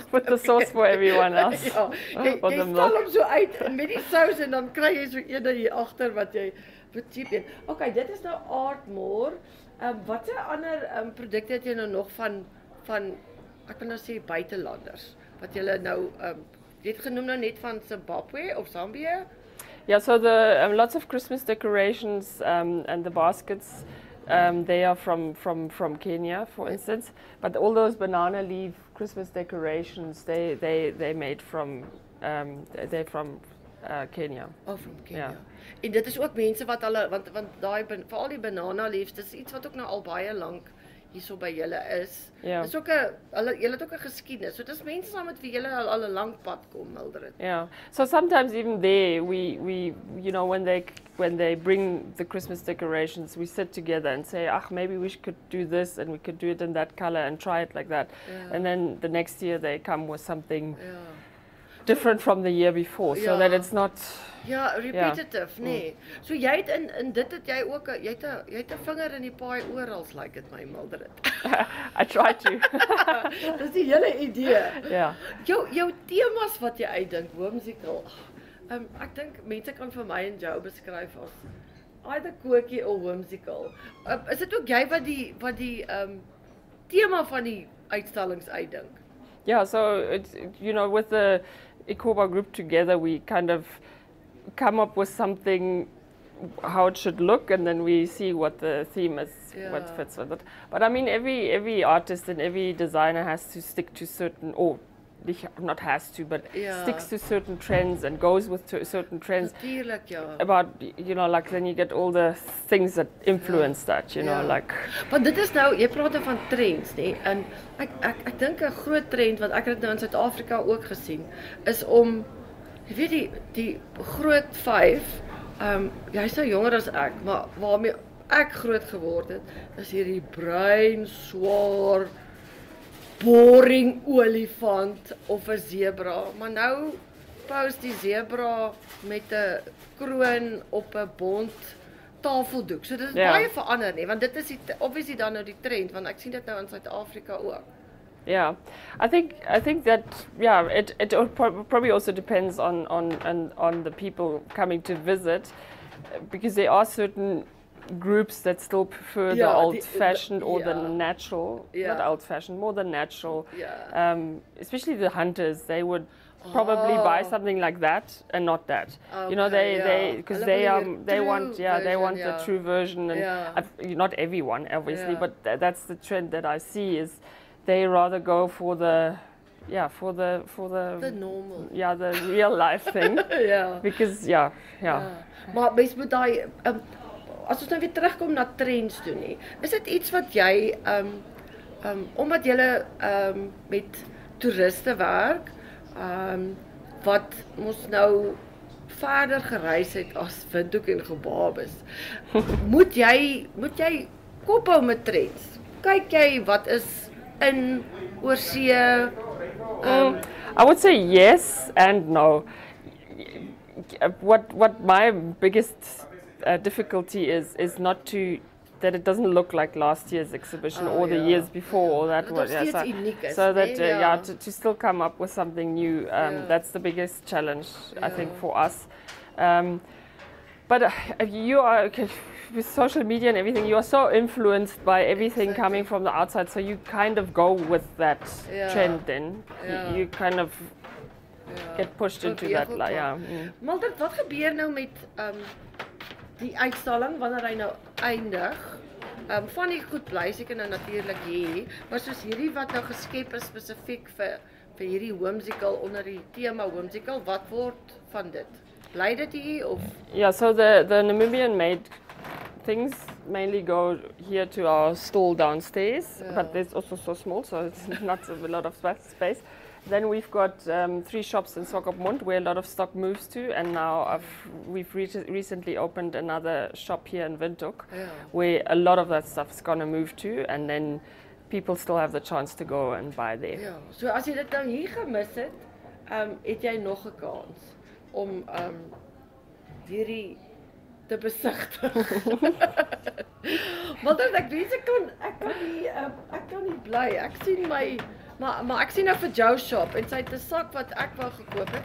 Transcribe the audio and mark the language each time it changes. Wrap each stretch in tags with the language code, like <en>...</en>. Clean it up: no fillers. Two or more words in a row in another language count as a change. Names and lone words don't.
<en>Put the sauce for everyone else.</en> <af>Jy stel hom so uit met die sous en dan kry jy so een hier agter wat jy cheap een. Okay, dit is nou Aardmore. Watter ander produkte het jy nou nog van ek wil nou sê buitelanders wat jy nou jy het genoem nou net van Zimbabwe of Zambia?</af> <en>Yeah, so the lots of Christmas decorations and the baskets, they are from Kenya, for instance. But all those banana leaf Christmas decorations, they made from they're from Kenya. Oh, from Kenya.</en> <af>En dit is ook mense wat hulle want daai veral die</af> <en>banana leaves,</en> <af>dis iets wat ook nou al baie lank hierso by julle is. Dis ook julle het ook 'n geskiedenis. So dis mense saam met wie julle al 'n lang pad kom, Mildred.</af> <en>Yeah. So sometimes even there we you know, when they bring the Christmas decorations, we sit together and say, maybe we could do this and we could do it in that color and try it like that. And then the next year they come with something different from the year before, so that it's not repetitive,</en> <af>nee. So jy het in dit het jy ook jy het 'n vinger in die paai oral, like dit my Mildred.</af> <en>I try to.</en> <af>Dis die hele idee. Ja. Jou temas wat jy uitdink, whimsical. Ek dink mense kan vir my en jou beskryf as</af> <en>either quirky or whimsical.</en> <af>Is dit ook jy wat die tema van die uitstallings uitdink?</af> <en>Yeah, so you know, with the Ikoba group together, we kind of come up with something, how it should look, and then we see what the theme is, what fits with it. But I mean, every artist and every designer has to stick to certain, or not has to, but sticks to certain trends and goes with certain trends. About, you know, like then you get all the things that influence that, you know, like.</en> <af>Want dit is nou, jy praat van trends, nee, en ek dink 'n groot trend wat ek het nou in Suid-Afrika ook gesien, is om, jy weet die groot 5, jy's nou jonger as ek, maar waarmee ek groot geword het, is hierdie bruin, swaar, boring olifant of 'n zebra, maar nou post die zebra met 'n kroon op 'n bont tafeldoek. So dit is baie verander nie, want dit is obviously dan nou die trend, want ek sien dit nou in Suid-Afrika ook.</af> <en>Yeah, I think that it probably also depends on the people coming to visit, because there are certain groups that still prefer the old-fashioned or the natural, not old-fashioned, more the natural. Especially the hunters, they would probably buy something like that and not that. You know, because they want the true version, and not everyone obviously, but that's the trend that I see is they rather go for the normal, the real life thing. Because</en> <af>Maar mens moet daai as ons nou weer terugkom na trends toe nie, is dit iets wat jy omdat jy met toeriste werk, wat ons nou verder gereis het as Windhoek en Gebabes, moet jy kophou met trends? Kyk jy wat is in oorsee?</af> <en>I would say yes and no. What my biggest difficulty is not that it doesn't look like last year's exhibition or the years before, or that was so that to still come up with something new. That's the biggest challenge I think for us. But you are with social media and everything. You are so influenced by everything coming from the outside, so you kind of go with that trend. Then you kind of get pushed into that.</en> <af>Mildred, wat gebeur nou met die uitstalling wanneer hy nou eindig? Van die goed bly seker nou natuurlik hier, maar soos hierdie wat nou geskep is spesifiek vir hierdie whimsical onder die tema whimsical, wat word van dit? Bly dit hier of?</af> <en>Yeah, so the Namibian made things mainly go here to our stall downstairs, but there's also so small, so it's not a lot of space. Then we've got 3 shops in Swakopmund where a lot of stock moves to, and now we've recently opened another shop here in Windhoek where a lot of that stuff is going to move to, and then people still have the chance to go and buy there.</en> <af>Ja, so as jy dit nou hier gemis het, het jy nog 'n kans om hierdie te besigtig. Want ek weet ek kan nie bly. Ek sien maar ek sien nou vir Joe shop en sy het 'n sak wat ek wou gekoop het.</af>